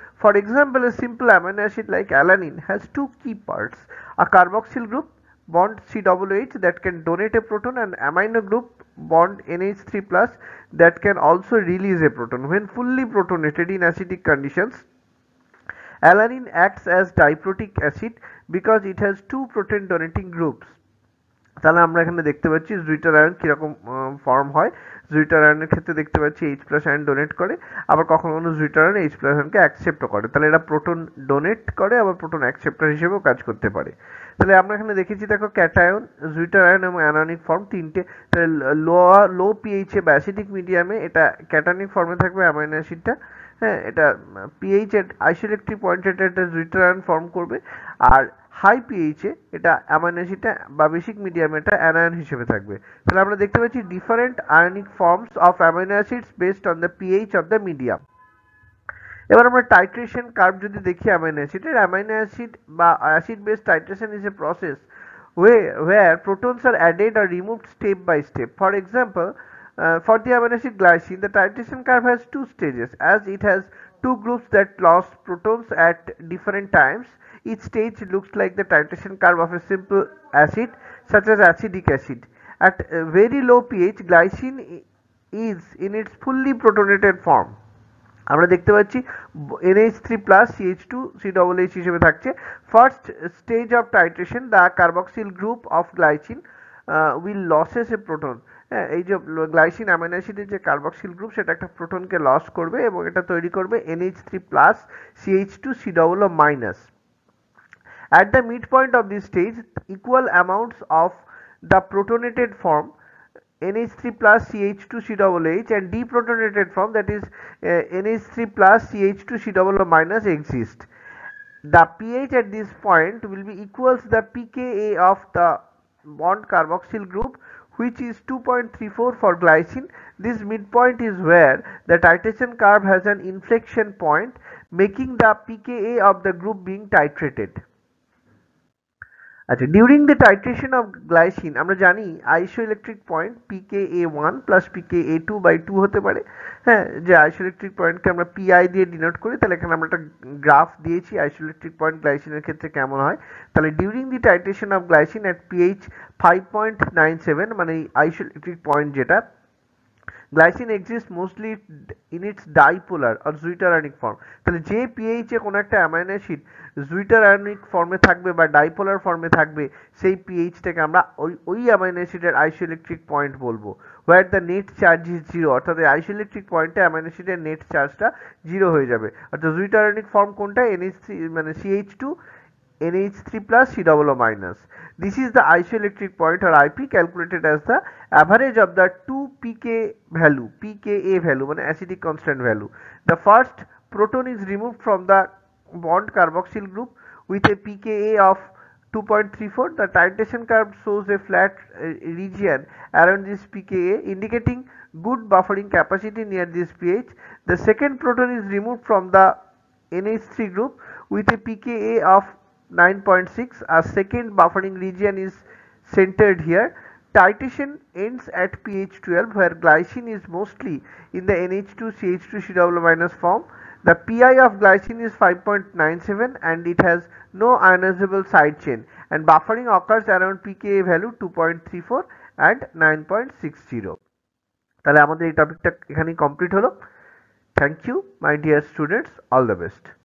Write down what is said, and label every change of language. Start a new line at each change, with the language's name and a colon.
English: For example, a simple amino acid like alanine has two key parts: a carboxyl group bond COOH that can donate a proton, and amino group bond NH3 plus that can also release a proton. When fully protonated in acidic conditions, alanine acts as diprotic acid because it has two proton donating groups.
Bangla: তাহলে আমরা এখানে দেখতে পাচ্ছি জুইটার ion কিরকম form হয়। জুইটার আয়নের ক্ষেত্রে দেখতে পাচ্ছি এইচ প্লাস আয়ন ডোনেট করে, আবার কখনো কখনো জুইটার আয়ন এইচ প্লাস আয়নকে অ্যাকসেপ্টও করে। তাহলে এটা প্রোটন ডোনেট করে, আবার প্রোটন অ্যাকসেপ্টার হিসেবেও কাজ করতে পারে। তাহলে আমরা এখানে দেখেছি, দেখো ক্যাটায়ন, জুইটার আয়ন এবং অ্যানোনিক ফর্ম তিনটে। তাহলে লো পিএইচে বা অ্যাসিডিক মিডিয়ামে এটা ক্যাটায়নিক ফর্মে থাকবে অ্যামাইনো অ্যাসিডটা। হ্যাঁ, এটা পিএইচ এর আইসোইলেকট্রিক পয়েন্টে এটা জুইটার আয়ন ফর্ম করবে, আর হাই পিএইচে এটা অ্যামাইনো অ্যাসিডটা বা বেসিক মিডিয়ামে এটা অ্যানায়ন হিসেবে থাকবে। তাহলে আমরা দেখতে পাচ্ছি
English: Different ionic forms of amino acids based on the pH of the medium.
Bangla: এবার আমরা টাইট্রেশন কার্ভ যদি দেখি অ্যামাইনো অ্যাসিডের, অ্যামাইনো অ্যাসিড বা
English: Acid base titration is a process where protons are added or removed step by step. For example, for the amino acid glycine, the titration curve has two stages, as it has two groups that lost protons at different times. Each stage looks like the titration curve of a simple acid, such as acetic acid. At a very low pH, glycine is in its fully protonated form.
Bangla: আমরা দেখতে পাচ্ছি
English: NH3 plus CH2 COOH হিসেবে থাকছে। First stage of titration, the carboxyl group of glycine will losses a proton.
Bangla: হ্যাঁ, এই যে glycine amino অ্যাসিডের যে কার্বক্সিল গ্রুপ সেটা একটা প্রোটনকে লস করবে এবং এটা তৈরি করবে NH3+ CH2COO minus.
English: At the midpoint of this stage, equal amounts of the protonated form NH3+ CH2COOH and deprotonated form, that is NH3+ CH2COO minus, exist. The pH at this point will be equals the pKa of the bond carboxyl group, which is 2.34 for glycine. This midpoint is where the titration curve has an inflection point, making the pKa of the group being titrated.
Bangla: আচ্ছা,
English: during the titration of glycine
Bangla: আমরা জানি isoelectric point pKa1 plus pKa2/2 হতে পারে। হ্যাঁ, যে isoelectric পয়েন্টকে আমরা PI দিয়ে denote করি, তাহলে এখানে আমরা একটা গ্রাফ দিয়েছি আইসোইলেকট্রিক পয়েন্ট গ্লাইসিনের ক্ষেত্রে কেমন হয়।
English: তাহলে during the titration of glycine at pH 5.97,
Bangla: মানে আইসোইলেকট্রিক পয়েন্ট যেটা,
English: Glycine exist mostly in its dipolar or zwitterionic form.
Bangla: তাহলে যে পিএইচে কোনো একটা অ্যামাইনো অ্যাসিড জুইটারানিক ফর্মে থাকবে বা ডাইপোলার ফর্মে থাকবে, সেই পিএইচটাকে আমরা ওই অ্যামাইনো অ্যাসিডের আইসোইলেকট্রিক পয়েন্ট বলবো,
English: Where the net charge is zero.
Bangla: অর্থাৎ এই আইসোইলেকট্রিক পয়েন্টে অ্যামাইনো অ্যাসিডের নেট চার্জটা জিরো হয়ে যাবে। অর্থাৎ জুইটারানিক ফর্ম কোনটা? NH3 মানে CH2 NH3+ COO minus.
English: This is the isoelectric point or IP calculated as the average of the two pKa value মানে acidic constant value. The first proton is removed from the bond carboxyl group with a pKa of 2.34. The titration curve shows a flat region around this pKa, indicating good buffering capacity near this pH. The second proton is removed from the NH3 group with a pKa of 9.6. A second buffering region is centered here. Titration ends at pH 12, where glycine is mostly in the NH2CH2COO- form. The pi of glycine is 5.97 and it has no ionizable side chain, and buffering occurs around pKa value 2.34 and 9.60.
Bangla: তাহলে আমাদের এই টপিকটা এখানেই complete হলো।
English: Thank you my dear students, all the best.